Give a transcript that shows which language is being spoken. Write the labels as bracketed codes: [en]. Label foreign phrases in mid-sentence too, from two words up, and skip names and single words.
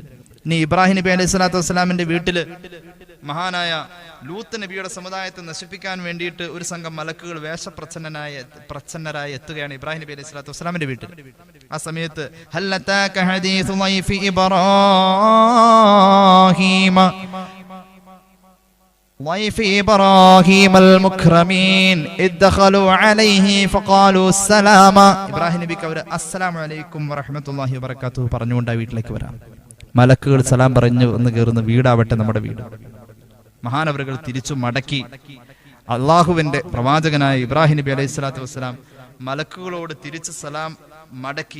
[ml] ഇനി ഇബ്രാഹിം നബി [ar] عليه الصلاة والسلام [ml] വീട്ടില് മഹാനായ ലൂത്ത് നബിയുടെ സമുദായത്തെ നശിപ്പിക്കാൻ വേണ്ടിയിട്ട് ഒരു സംഘം മലക്കുകൾ പ്രച്ഛന്നരായി എത്തുകയാണ് ഇബ്രാഹിം നബി [ar] عليه الصلاة والسلام [ml] വീട്ടിൽ. ആ സമയത്ത് [ar] هل أتاك حديث ضيف إبراهيم ضيف إبراهيم المكرمين إذ دخلوا عليه فقالوا السلام. [ml] ഇബ്രാഹിം നബിക്ക് അവർ [ar] السلام عليكم ورحمة الله وبركاته [ml] പറഞ്ഞുകൊണ്ട് വീട്ടിലേക്ക് വരാം. മലക്കുകൾ സലാം പറഞ്ഞു എന്ന് കയറുന്ന വീടാവട്ടെ നമ്മുടെ വീട്. മഹാനവറുകൾ തിരിച്ചു മടക്കി അള്ളാഹുവിന്റെ പ്രവാചകനായ ഇബ്രാഹിം നബി [ar] عليه الصلاة والسلام [ml] മലക്കുകളോട് തിരിച്ച് സലാം മടക്കി.